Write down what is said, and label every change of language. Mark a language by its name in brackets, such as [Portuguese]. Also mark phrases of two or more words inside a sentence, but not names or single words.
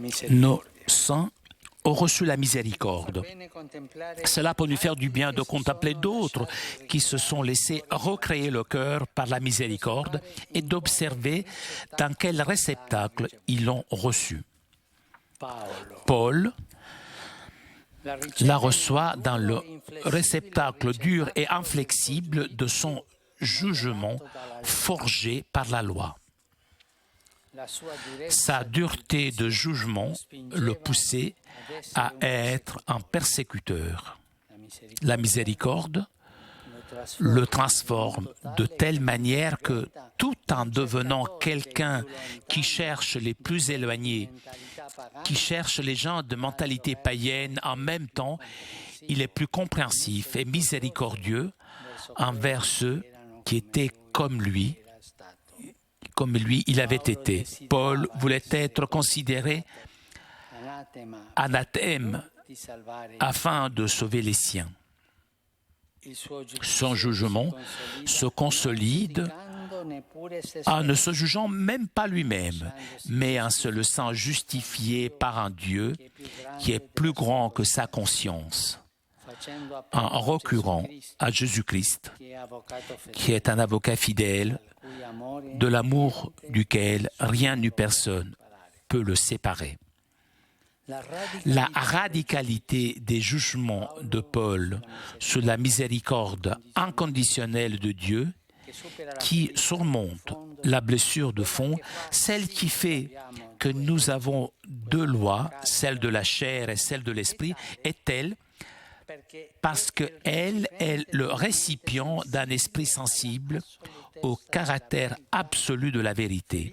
[Italian] Nos misericordia. [French] saints ont reçu la miséricorde. [Italian] Bene contemplare [French] Cela peut nous faire du bien de contempler d'autres qui se sont laissés recréer le cœur par la miséricorde et d'observer dans quel réceptacle ils l'ont reçu. [Italian] Paolo [French] Paul la la reçoit dans le réceptacle dur et inflexible de son jugement forgé par la loi. [Italian] la sua durezza [French] Sa dureté de jugement le poussait à être un persécuteur. La miséricorde le transforme de telle manière que, tout en devenant quelqu'un qui cherche les plus éloignés, qui cherche les gens de mentalité païenne, en même temps, il est plus compréhensif et miséricordieux envers ceux qui étaient comme lui il avait été. Paul voulait être considéré anathème [Italian] di salvare [French] afin de sauver les siens. [Italian] il suo [French] Son jugement se consolide en ne se jugeant même pas lui-même, mais en se laissant justifier par un Dieu qui est plus grand que sa conscience, [Italian] facendo [French] en recourant à Jésus-Christ, [Italian] che è avvocato [French] qui est un avocat fidèle, [Italian] cui amore [French] de l'amour duquel rien ni personne peut le séparer. La radicalité des jugements de Paul sur la miséricorde inconditionnelle de Dieu qui surmonte la blessure de fond, celle qui fait que nous avons deux lois, celle de la chair et celle de l'esprit, est telle parce qu'elle est le récipient d'un esprit sensible au caractère absolu de la vérité.